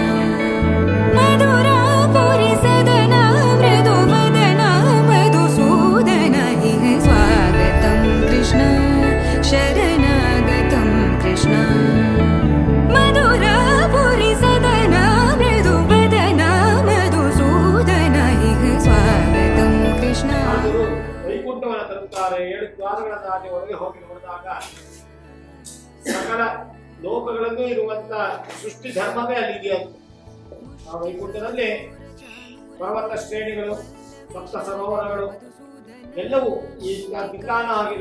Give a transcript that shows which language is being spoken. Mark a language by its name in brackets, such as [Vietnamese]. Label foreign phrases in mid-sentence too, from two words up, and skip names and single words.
[Sanskrit] మధురాపురి సదన మృదువదన మధుసూదన ఇహ స్వాగతం కృష్ణ శరణాగతం కృష్ణ మధురాపురి సదన మృదువదన మధుసూదన ఇహ స్వాగతం కృష్ణ. [Kannada] ವೈಕುಂಠವನ್ನು ತರುತ್ತಾರೆ. 7 ದ್ವಾರಗಳ ದಾಟಿ ಒಳಗೆ ಹೋಗಿ ನೋಡಿದಾಗ ಸಕಲ ಲೋಕಗಳನ್ನು ಇರುವಂತ ಸೃಷ್ಟಿ ಧರ್ಮವೇ ಅಲ್ಲಿದೆಯಾ. ಆ ವೈಕುಂಠದಲ್ಲಿ ಪರ್ವತ ಶ್ರೇಣಿಗಳು ಸಪ್ತ ಸರೋವರಗಳು ಎಲ್ಲವೂ ಈಗ ವಿಧಾನ ಆಗಿಲ್ಲ.